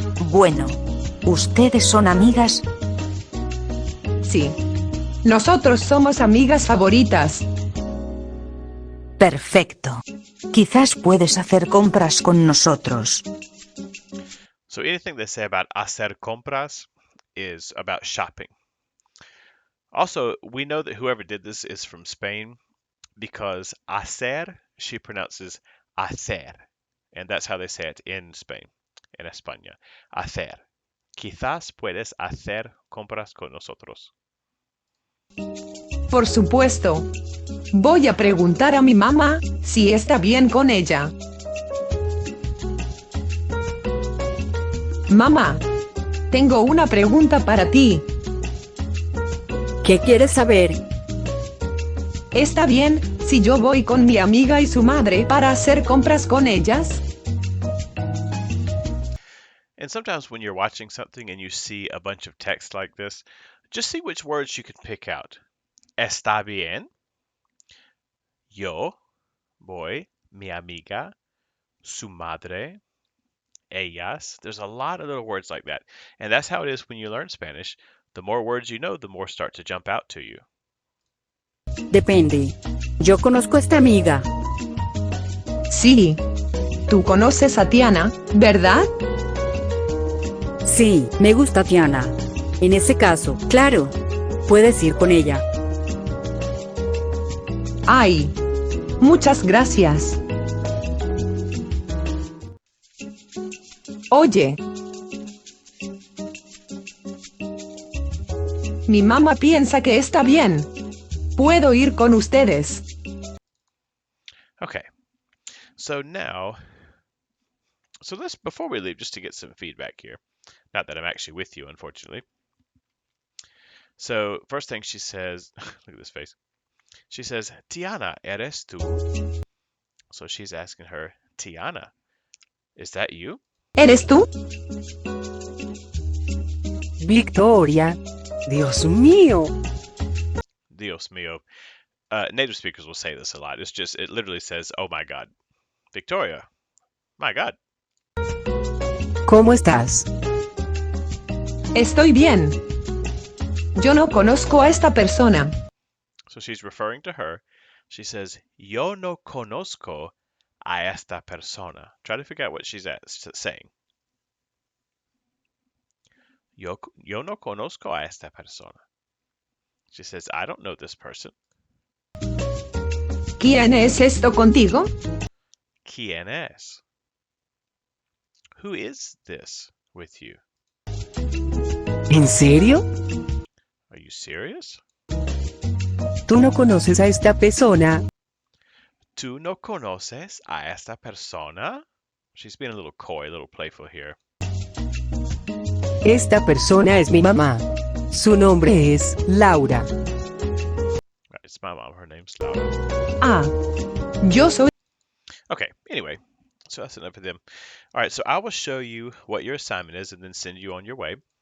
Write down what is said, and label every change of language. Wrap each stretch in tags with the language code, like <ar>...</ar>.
<es>Bueno, ¿ustedes son amigas? Sí. Nosotros somos amigas favoritas. Perfecto. Quizás puedes hacer compras con nosotros.</es> <en>So anything they say about</en> <es>hacer compras</es> <en>is about shopping. Also, we know that whoever did this is from Spain because hacer, she pronounces hacer. And that's how they say it in Spain,</en> <es>en España.</es> <en>Hacer.</en> <es>Quizás puedes hacer compras con nosotros. Por supuesto. Voy a preguntar a mi mamá si está bien con ella. Mamá, tengo una pregunta para ti. ¿Qué quieres saber? ¿Está bien si yo voy con mi amiga y su madre para hacer compras con ellas?</es> <en>And sometimes when you're watching something and you see a bunch of text like this, just see which words you can pick out.</en> <es>Está bien. Yo voy, mi amiga, su madre, ellas.</es> <en>There's a lot of little words like that. And that's how it is when you learn Spanish. The more words you know, the more start to jump out to you.</en> <es>Depende. Yo conozco a esta amiga. Sí. Tú conoces a Diana, ¿verdad? Sí, me gusta Diana. En ese caso, claro, puedes ir con ella. Ay. Muchas gracias. Oye. Mi mamá piensa que está bien. Puedo ir con ustedes.</es> <en>Okay. So now, let's, before we leave, just to get some feedback here. Not that I'm actually with you, unfortunately. So, first thing she says, look at this face. She says, Tiana,</en> <es>eres tú?</es> <en>So she's asking her, Tiana, is that you?</en> <es>¿Eres tú? Victoria, Dios mío. Dios mío.</es> <en>Native speakers will say this a lot. It literally says, oh my God. Victoria, my God.</en> <es>¿Cómo estás? Estoy bien. Yo no conozco a esta persona.</es> <en>So she's referring to her. She says,</en> <es>yo no conozco a esta persona.</es> <en>Try to figure out what she's saying.</en> <es>Yo no conozco a esta persona.</es> <en>She says, I don't know this person.</en> <es>¿Quién es esto contigo? ¿Quién es?</es> <en>Who is this with you?</en> <es>¿En serio?</es> <en>Are you serious?</en> <es>¿Tú no conoces a esta persona? ¿Tú no conoces a esta persona?</es> <en>She's being a little coy, a little playful here.</en> <es>Esta persona es mi mamá. Su nombre es Laura.</es> <en>Right, it's my mom. Her name's Laura.</en> <es>Ah. Yo soy...</es> <en>Okay, anyway, so that's enough of them. All right, so I will show you what your assignment is and then send you on your way.</en>